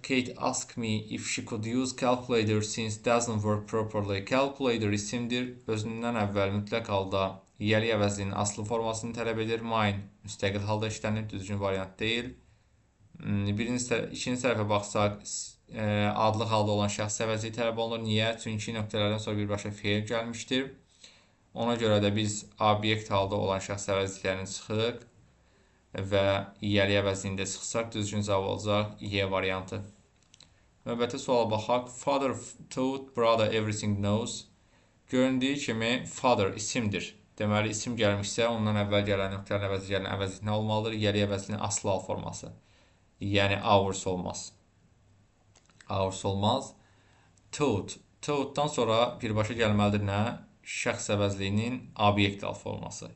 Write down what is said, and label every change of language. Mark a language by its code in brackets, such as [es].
[en] Kate asked me if she could use calculator since doesn't work properly. [az] Calculator isimdir. Özündən əvvəl mütləq halda yəli əvəzliyinin aslı formasını tələb edir. Mine müstəqil halda işlənir. Düzgün variant deyil. İkinci tərəfə baxsaq, adlı halda olan şəxs əvəzliyi tələb olunur. Niyə? Çünki nöqtələrdən sonra birbaşa feil gəlmişdir. Ona görə də biz obyekt halda olan şəxs əvəzliklərini çıxırıq və yəli əvəzliyində çıxsaq düzgün cavab olacaq Y variantı. Növbəti suala baxaq. [en] Father taught brother everything knows. [az] Göründüyü kimi father isimdir. Deməli isim gəlmişsə ondan əvvəl gələn nöqtələrin əvəzi gələn əvəzlik nə olmalıdır? Yəli əvəzliyinin aslı hal forması. Yəni ours olmaz. Ours olmaz. Taught. Taught-dan sonra birbaşa gəlməlidir nə? Şəxs əvəzliyinin obyekt hal forması.